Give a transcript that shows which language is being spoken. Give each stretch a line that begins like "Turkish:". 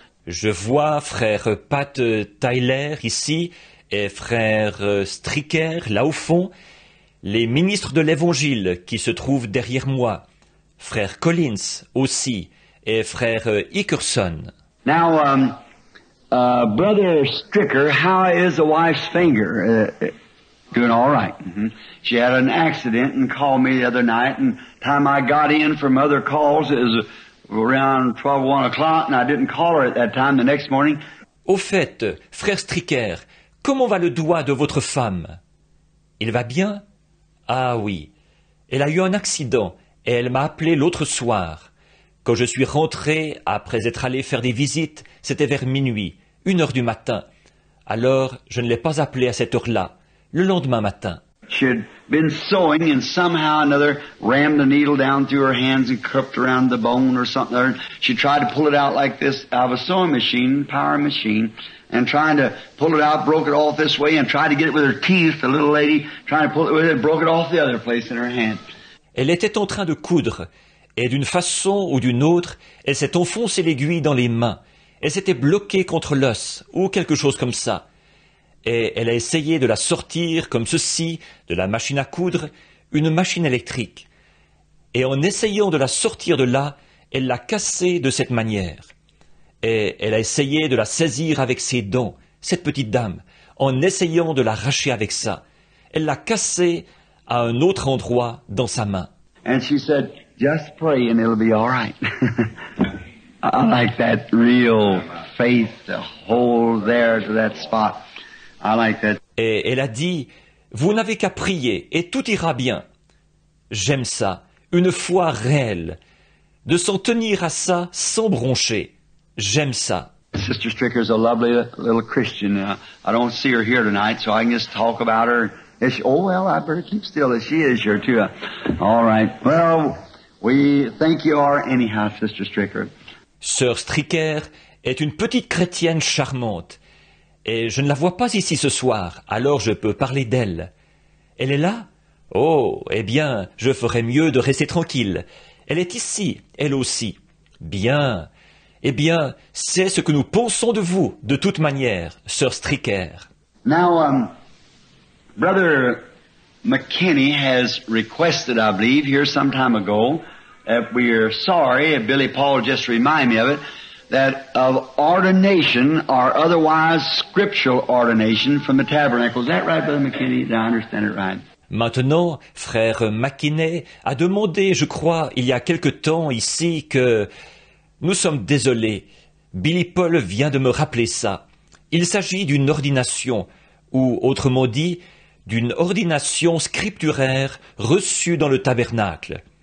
French: Je vois frère Pat Tyler ici et frère Stricker là au fond, les ministres de l'Évangile qui se trouvent derrière moi, frère Collins aussi et frère Hickerson.
English: Now, Brother Stricker, how is the wife's finger? Doing all right. Mm-hmm. She had an accident and called me the other night, and time I got in from other calls, it was around 1 o'clock, and I didn't call her at that time the next morning.
French: Au fait, frère Stricker, comment va le doigt de votre femme? Il va bien? Ah oui. Elle a eu un accident et elle m'a appelé l'autre soir. Quand je suis rentré, après être allé faire des visites, c'était vers minuit, 1 heure du matin. Alors, je ne l'ai pas appelée à cette heure-là, le lendemain matin.
English: She had been sewing and somehow or another rammed the needle down through her hands and cupped around the bone or something. And she tried to pull it out like this out of a sewing machine, power machine, and trying to pull it out, broke it off this way and tried to get it with her teeth, the little lady, trying to pull it with it, broke it off the other place in her hand.
French: Elle était en train de coudre, et d'une façon ou d'une autre, elle s'est enfoncée l'aiguille dans les mains. Elle s'était bloquée contre l'os, ou quelque chose comme ça. Et elle a essayé de la sortir comme ceci, de la machine à coudre, une machine électrique. Et en essayant de la sortir de là, elle l'a cassée de cette manière. Et elle a essayé de la saisir avec ses dents, cette petite dame, en essayant de l'arracher avec ça. Elle l'a cassée à un autre endroit dans sa main.
English: And she said, just pray and it'll be all right. I like that real faith to hold there to that spot. I like that.
French: Et elle a dit, vous n'avez qu'à prier et tout ira bien. J'aime ça, une foi réelle, de s'en tenir à ça sans broncher. J'aime ça.
English: Sister Stricker's a lovely little Christian. I don't see her here tonight, so I can just talk about her. Oh, well, I better keep still as she is here, too. All right. Well, we think you are anyhow, Sister Stricker.
French: Sœur Stricker est une petite chrétienne charmante. Et je ne la vois pas ici ce soir, alors je peux parler d'elle. Elle est là? Oh, eh bien, je ferais mieux de rester tranquille. Elle est ici, elle aussi. Bien. Eh bien, c'est ce que nous pensons de vous, de toute manière, sœur Stricker.
English: Now, Brother McKinney has requested, I believe, here some time ago, that we are sorry, Billy Paul just reminded me of it, that of ordination or otherwise scriptural ordination from the tabernacle. Is that right, Brother McKinney? Did I understand it right?
French: Maintenant, frère McKinney a demandé, je crois, il y a quelque temps ici que nous sommes désolés. Billy Paul vient de me rappeler ça. Il s'agit d'une ordination, ou autrement dit, d'une ordination scripturaire reçue dans le tabernacle.